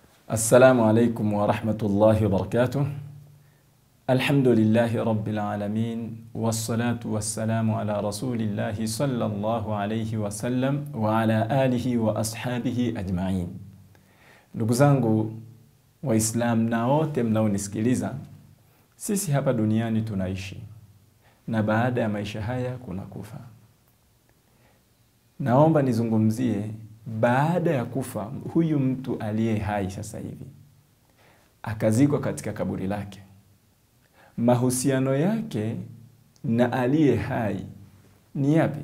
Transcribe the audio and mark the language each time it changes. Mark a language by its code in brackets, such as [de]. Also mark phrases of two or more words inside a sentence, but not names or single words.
[ar] السلام عليكم ورحمة الله وبركاته. الحمد لله رب العالمين والصلاة والسلام على رسول الله صلى الله عليه وسلم وعلى آله وأصحابه أجمعين. [sw] Ndugu zangu Waislamu na wote mnaonisikiliza, sisi hapa duniani tunaishi na baada ya maisha haya kuna kufa. Naomba nizungumzie baada ya kufa huyu mtu aliye hai sasa hivi akazikwa katika kaburi lake, mahusiano yake na aliye hai ni yapi?